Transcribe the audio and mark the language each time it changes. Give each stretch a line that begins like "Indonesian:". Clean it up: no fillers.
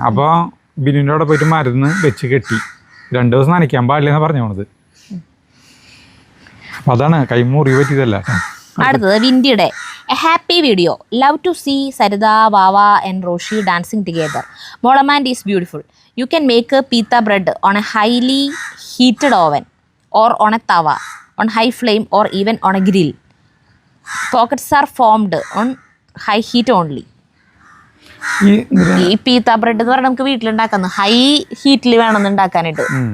Malayalam: അപ്പൊ ബിനുവിന്റെ അവിടെ പോയിട്ട് മരുന്ന് വെച്ച് കെട്ടി 2 ദിവസം നനയ്ക്കാൻ പാടില്ലെന്ന് പറഞ്ഞു പോണത്. അതാണ് കൈ മുറി പറ്റിയതല്ല. അടുത്തത് വിൻഡിയുടെ A happy video.
English: Love to see Saritha, Vava and Roshi dancing together. മോളമാൻഡ് is beautiful. You can make a pita bread on a highly heated oven or on a tawa, on high flame or even on a grill. Pockets are formed on high heat only.
Malayalam: ഈ പീത്ത bread എന്ന് പറഞ്ഞാൽ നമുക്ക് വീട്ടിലുണ്ടാക്കുന്നത് high ഹീറ്റിൽ വേണമെന്ന് ഉണ്ടാക്കാനായിട്ട്.